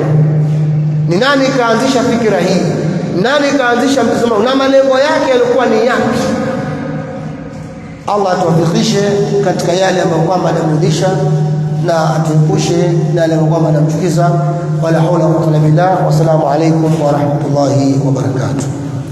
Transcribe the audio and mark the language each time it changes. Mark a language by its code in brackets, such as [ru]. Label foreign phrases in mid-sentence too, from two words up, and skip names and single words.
[sw] Ni nani kaanzisha fikra hii, nani kaanzisha mtazamo na malengo yake yalikuwa ni yapi? Allah atuwafikishe katika yale ambayo kwamba anamridhisha na atuepushe na yale ambayo kwamba anamchukiza. [ar] ولا حول ولا قوة إلا بالله. والسلام عليكم ورحمة الله وبركاته.